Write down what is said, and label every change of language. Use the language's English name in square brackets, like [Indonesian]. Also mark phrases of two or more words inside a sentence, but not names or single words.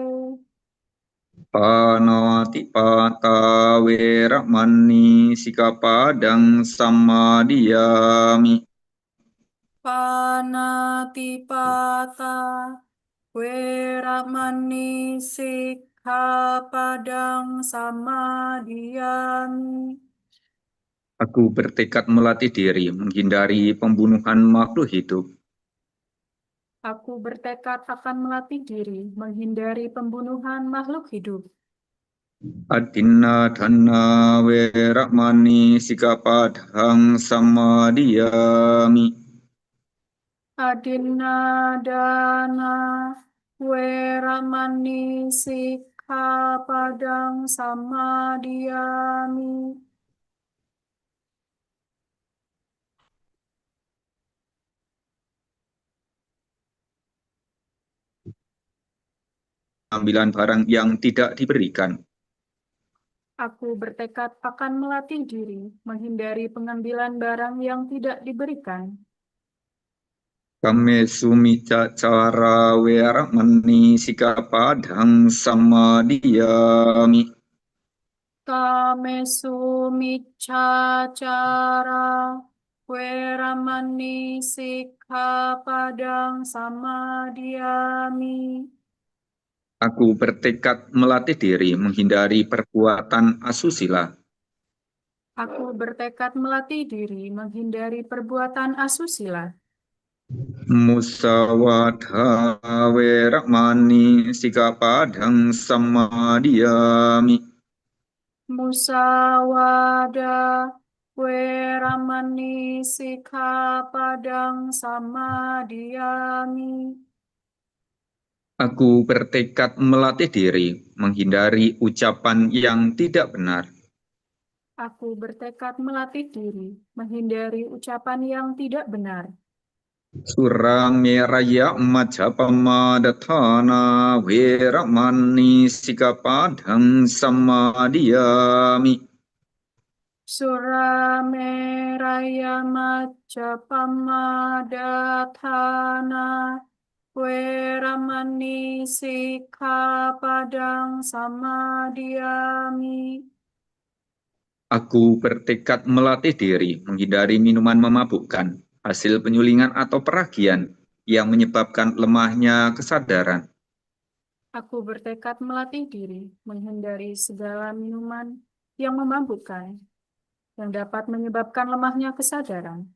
[Pali] Panatipata weramani sikapadang samadiyami. Panatipata. Weramani sikkhapadang samadhiyami. [Indonesian] Aku bertekad melatih diri menghindari pembunuhan makhluk hidup. Aku bertekad akan melatih diri menghindari pembunuhan makhluk hidup. [Pali] Adinna dhanna weramani sikapadang samadiyami. Adinadana weramani sikkhapadang samadhiyami. [Indonesian] Ambilan barang yang tidak diberikan. Aku bertekad akan melatih diri menghindari pengambilan barang yang tidak diberikan. [Pali] Kame sumica cara weramani sikapadang samadiyami. Kamesu micacara weramani sikkhapadang samadhiyami. [Indonesian] Aku bertekad melatih diri menghindari perbuatan asusila. Aku bertekad melatih diri menghindari perbuatan asusila. [Pali] Musawada weramani sikapadang samadiyami. Musawada weramani sikkhapadang samadhiyami. [Indonesian] Aku bertekad melatih diri menghindari ucapan yang tidak benar. Aku bertekad melatih diri menghindari ucapan yang tidak benar. [Pali] Surameraya majapamadatana weramani sikapadang samadiyami. Surameraya Majapamadatthana weramani sikkhapadang samadhiyami. [Indonesian] Aku bertekad melatih diri menghindari minuman memabukkan, hasil penyulingan atau peragian yang menyebabkan lemahnya kesadaran. Aku bertekad melatih diri menghindari segala minuman yang memabukkan, yang dapat menyebabkan lemahnya kesadaran.